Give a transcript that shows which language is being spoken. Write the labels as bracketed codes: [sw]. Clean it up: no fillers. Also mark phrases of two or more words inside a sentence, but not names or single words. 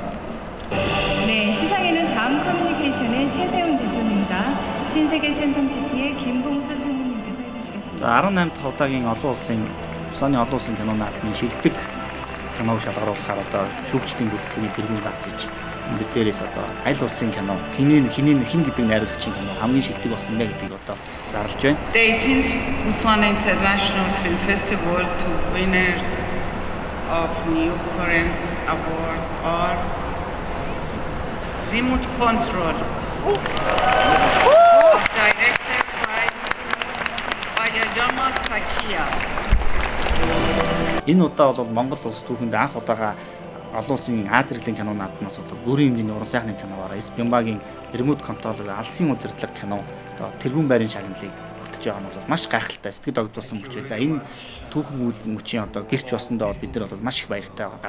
[ko] 네, 시상에는 다음 커뮤니케이션의 최세훈 대표님과 신세계 센텀시티의 김봉수 상무님께서 해주시겠습니다. [mn] 18 дахь удаагийн олон улсын Бусан олон улсын кино наадмын шилдэг киног шалгаруулахаар одоо шүүгчдийн бүрэлдэхүүний тэргүүн гарч иж энэ дээрээс одоо аль улсын кино хин гэдэг найруулагчийн кино хамгийн шилдэг болсон бэ гэдгийг одоо зарлж байна. [en] The 18th Busan International Film Festival to winners of New Currents Award are Remote Control, directed by Ayayama Sakiya. [mn] Энэ удаа бол Монгол улс түүхэнд анх удаага олон улсын Аз зэргийн кино наадмаас бол бүрийн хэмжээний уран сайхны киногаар Спинбагийн Remote Control алсын удирдлага кино одоо тэргүүн байрын шагналыг хүртэж байгаа нь бол маш гайхалтай сэтгэл огтлуулсан мөч байлаа. Энэ түүхэн үйл мөчийн одоо гэрч бассандаа бол бид нар бол маш их баяртай байгаа.